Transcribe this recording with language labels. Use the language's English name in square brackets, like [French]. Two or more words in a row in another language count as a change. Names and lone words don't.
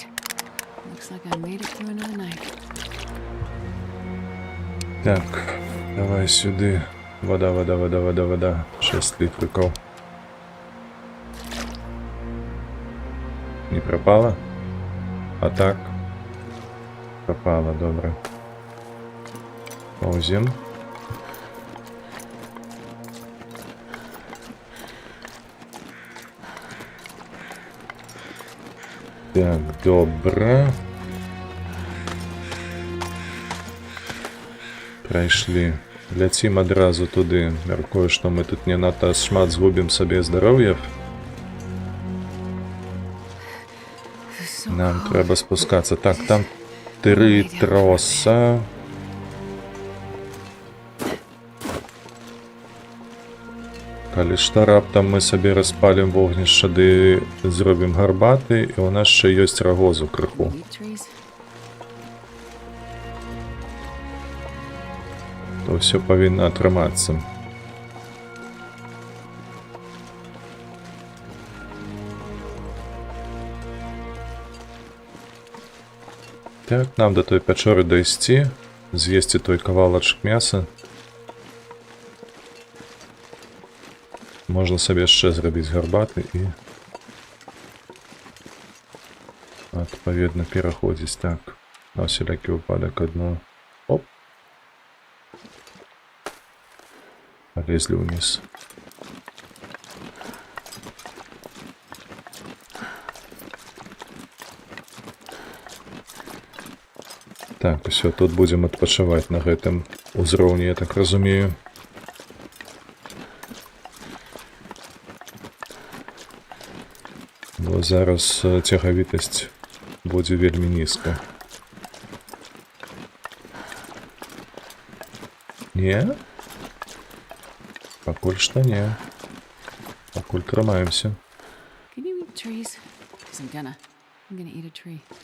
[English] Looks like I made it through another night. [Belarusian] Так, давай сюды. [Russian] Вода. 6 літриков. Не пропала? А так? Пропала, добре. [Belarusian] Паузім. Так, добре. Прайшлі. Ляцім адразу туды. Мяркую, што мы тут не надта шмат згубім сабе здароўя. Нам трэба спускацца. Так, там 3 троса. Калі што раптам мы сабе распалім вогнішча ды зробім гарбаты, і ў нас яшчэ ёсць рагозу крыху. [English] Deep trees. [Belarusian] То ўсё павінна атрымацца. Так, нам да той пячоры дайсці, з'есці той кавалачак мяса. Можна сабе яшчэ зрабіць гарбаты і адпаведна пераходзіць. Так, на усялякі выпадак адно. [Russian] Оп. Полезли вниз. [Belarusian] Так, все, тут будем адпачываць на гэтым узроўні, я так разумею. Бо зараз цягавітасць будзе вельмі нізка. Не? Пакуль што не. Пакуль трымаемся. [English] Can you eat trees? 'Cause I'm gonna eat a tree.